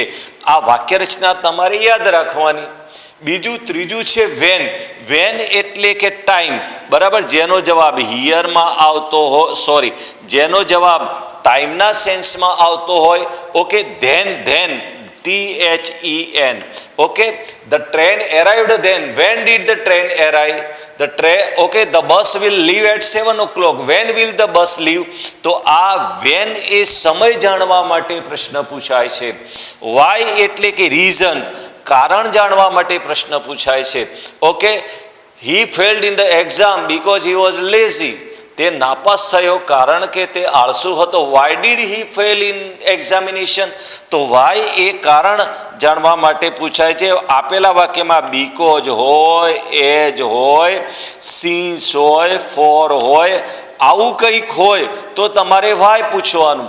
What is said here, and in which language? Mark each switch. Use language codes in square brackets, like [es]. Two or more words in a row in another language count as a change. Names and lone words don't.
[gu] આ વાક્ય રચના તમારે યાદ રાખવાની. બીજું, ત્રીજું છે વેન. વેન એટલે કે ટાઈમ. બરાબર. જેનો જવાબ હિયરમાં આવતો હોય, સોરી, જેનો જવાબ ટાઈમના સેન્સમાં આવતો હોય. ઓકે. ધેન, THEN. ઓકે. [en] the train arrived then. When did the train arrive? Okay, the bus will leave at 7 o'clock. When will the bus leave? [gu] તો આ when એ સમય જાણવા માટે પ્રશ્ન પૂછાય છે. Why એટલે કે રીઝન, કારણ જાણવા માટે પ્રશ્ન પૂછાય છે. ઓકે. [en] He failed in the exam because he was lazy. [gu] તે નાપાસ થયો કારણ કે તે આળસુ હતો. [en] Why did he fail in examination? [gu] તો વાય એ કારણ જાણવા માટે પૂછાય છે. આપેલા વાક્યમાં બીકોઝ હોય, એજ હોય, સિન્સ હોય, ફોર હોય, આવું કંઈક હોય તો તમારે વાય પૂછવાનું.